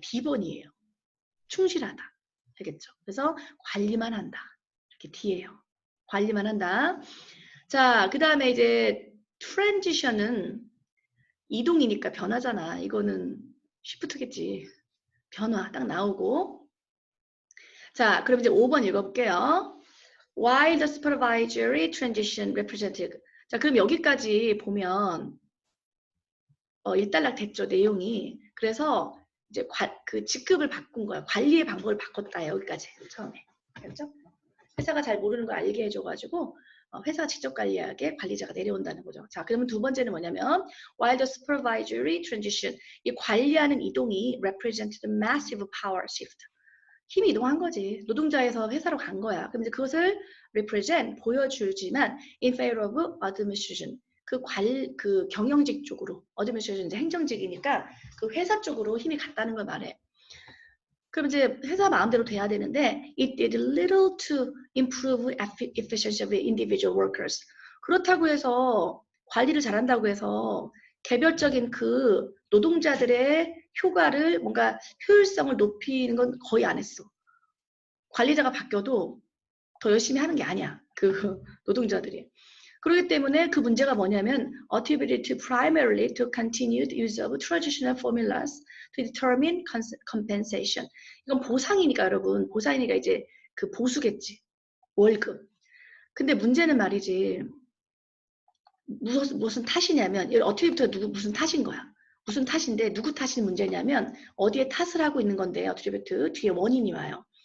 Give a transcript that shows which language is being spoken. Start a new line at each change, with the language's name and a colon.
Korean: D번이에요. 충실하다. 알겠죠? 그래서 관리만 한다. 이렇게 D예요. 관리만 한다. 자, 그 다음에 이제 트랜지션은 이동이니까 변하잖아. 이거는 쉬프트겠지. 변화 딱 나오고. 자, 그럼 이제 5번 읽어볼게요.
English: While the supervisory transition represented.
Korean: 자, 그럼 여기까지 보면 일단락 됐죠, 내용이. 그래서 이제 그 직급을 바꾼 거야. 관리의 방법을 바꿨다, 여기까지. 처음에. 알겠죠? 회사가 잘 모르는 거 알게 해줘가지고 회사가 직접 관리하게 관리자가 내려온다는 거죠. 자, 그러면 두 번째는 뭐냐면
English: while the supervisory transition,
Korean: 이 관리하는 이동이
English: represented a massive power shift.
Korean: 힘이 이동한 거지. 노동자에서 회사로 간 거야. 그럼 이제 그것을 represent, 보여주지만
English: in favor of administration.
Korean: 그 경영직 쪽으로, administration 이제 행정직이니까 그 회사 쪽으로 힘이 갔다는 걸 말해. 그럼 이제 회사 마음대로 돼야 되는데
English: it did little to improve efficiency of individual workers.
Korean: 그렇다고 해서 관리를 잘한다고 해서 개별적인 그 노동자들의 효과를 뭔가 효율성을 높이는 건 거의 안 했어. 관리자가 바뀌어도 더 열심히 하는 게 아니야. 그 노동자들이. 그렇기 때문에 그 문제가 뭐냐면
English: attributed primarily to continued use of traditional formulas to determine compensation.
Korean: 이건 보상이니까 여러분. 보상이니까 이제 그 보수겠지. 월급. 근데 문제는 말이지. 무슨 탓이냐면 attribute가 무슨 탓인 거야. 무슨 탓인데 누구 탓이 문제냐면 어디에 탓을 하고 있는 건데 attribute 뒤에 원인이 와요.